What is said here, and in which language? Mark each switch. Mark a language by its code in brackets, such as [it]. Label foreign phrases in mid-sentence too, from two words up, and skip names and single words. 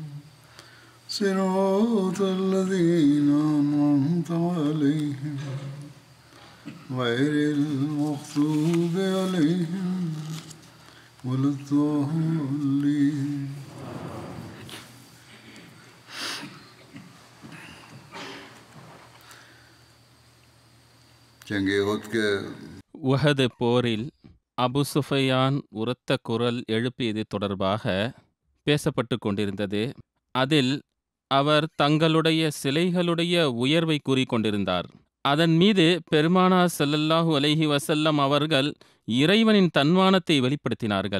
[ar] صراط الذين أنعمت عليهم غير المغضوب عليهم ولا الضالين. [ur] جنگِ احد کے [ta] உஹது போரில் அபு சுஃபையான் உரத்த குரல் எழுப்பியது தொடர்பாக பேசப்பட்டு கொண்டிருந்தது. அதில் அவர் தங்களுடைய சிலைகளுடைய உயர்வை கூறிக்கொண்டிருந்தார். அதன் மீது பெருமானார் [ar] صلى الله عليه وسلم [ta] அவர்கள் இறைவனின் தன்மானத்தை வெளிப்படுத்தினார்கள்.